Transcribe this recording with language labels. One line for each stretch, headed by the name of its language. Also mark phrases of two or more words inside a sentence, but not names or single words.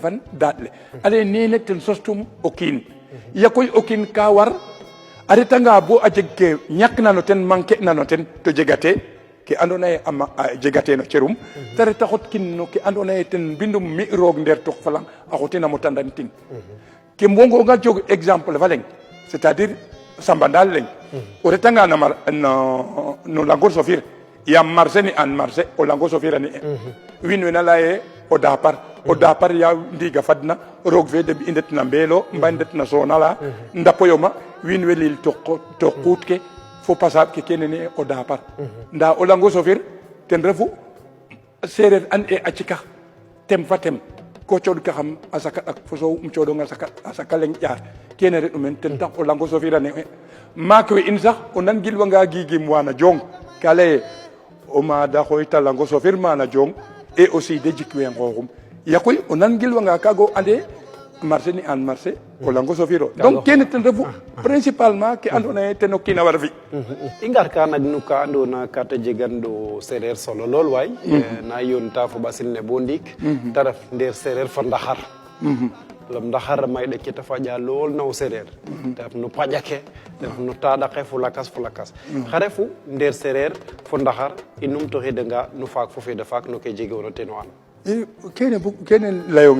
Serer: refan daaɗ le ale nene ten sostum o kiin ya koy o kiin ka war a retanga bo a jeg ke ñakna no ten manquer na no ten to jegate ke andoona yee a jegate no cerum ta reta xotkin no ke andoona yee ten mbindum mi roog ndeer tok falang a xotina mo tandantin ke mbongonga jog exemple fa leŋ c'est-à-dire sambandal leŋ o retanga no Langur Sofir yaam marché ni an marché o Langur Sofir a ni'e wiin we na laya ye o dapar ya ndiiga fadna roog fe deɓ i ndetna Mbelo mba ndetna Sonala ndapoyoma wiin we lil to quut ke fo pasaaɓ ke kene ne o dapar nda o Langur Sofir ten refu seereer an e a cikax tem fa tem ko cooɗkaxam a saka ɗak fo soow um cooɗong a saka leŋ ƴaar kene reɗ'u meen ten tax o Langur Sofir a ne'e maak we in sax o nan gilwanga giigim wana Jong ka laye o maada xooyta Langur Sofir mana Jong
French: et aussi
Serer: de jikwe ngooxum ya koy o nan gilwanga kaaga o ande marché ni an marché o Langur Sofir o donc kene ten refu principalement ke andoona yee ten o kiin a war fi i ngar ka nag no ka andoona ka ta jegan ɗo seereer solo lool waay na yoonta fo ɓasil ne bo ndiik ta ref ndeer seereer fa ndaxar lam ndaxar mayɗe ke ta faƴa lool naw seereer te ref no paƴa ke te ref no taaɗ ake fo lakas xa refu ndeer seereer fo ndaxar i numtoxidanga no faak fo feeda faak no ke jegoona ten o an